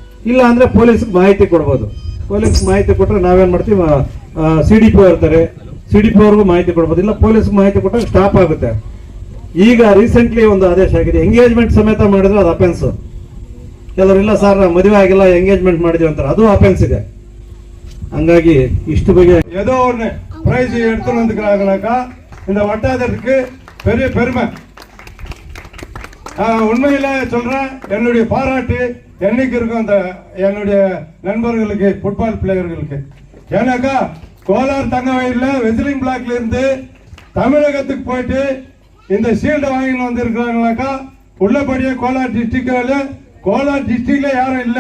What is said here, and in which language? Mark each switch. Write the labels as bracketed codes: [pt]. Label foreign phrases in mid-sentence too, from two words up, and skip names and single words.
[kn] ಇಲ್ಲ ಅಂದ್ರೆ ಪೊಲೀಸ್ಗೆ ಮಾಹಿತಿ ಕೊಡ್ಬೋದು. ಪೊಲೀಸ್ ಮಾಹಿತಿ ಕೊಟ್ರೆ ನಾವೇನ್ ಮಾಡ್ತೀವಿ, CDP ಇರ್ತಾರೆ, CDP ಅವ್ರಿಗೂ ಮಾಹಿತಿ ಕೊಡ್ಬೋದು, ಇಲ್ಲ ಪೊಲೀಸ್ಗೆ ಮಾಹಿತಿ ಕೊಟ್ಟಾಗ ಸ್ಟಾಪ್ ಆಗುತ್ತೆ. ಈಗ ರೀಸೆಂಟ್ಲಿ ಒಂದು ಆದೇಶ ಆಗಿದೆ, ಎಂಗೇಜ್ಮೆಂಟ್ ಸಮೇತ ಮಾಡಿದ್ರೆ ಅದು ಅಫೆನ್ಸ್. ಕೆಲವರಿಲ್ಲ ಸರ್ ಮದುವೆ ಆಗಿಲ್ಲ ಎಂಗೇಜ್ಮೆಂಟ್ ಮಾಡಿದ್ವಿ ಅಂತಾರೆ, ಅದು ಅಫೆನ್ಸ್ ಇದೆ. ಹಂಗಾಗಿ இஷ்டு ಬಗ್ಗೆ [ta] ஏதோ ஒன்று பிரைஸ் எடுத்துன்னு வந்துக்கிறாங்கனாக்கா இந்த வட்டாரத்துக்கு பெரிய பெருமை. உண்மையில சொல்றேன், என்னுடைய பாராட்டு என்னைக்கு இருக்கும் அந்த என்னுடைய நண்பர்களுக்கு, ஃபுட்பால் பிளேயர்களுக்கு. ஏன்னாக்கா கோலார் தங்கவயலில் வெஸ்லிங் பிளாக்ல இருந்து தமிழகத்துக்கு போயிட்டு இந்த ஷீல்டை வாங்கின்னு வந்திருக்கிறாங்கனாக்கா உள்ளபடியே கோலார் டிஸ்ட்ரிக்ட்ல யாரும் இல்லை.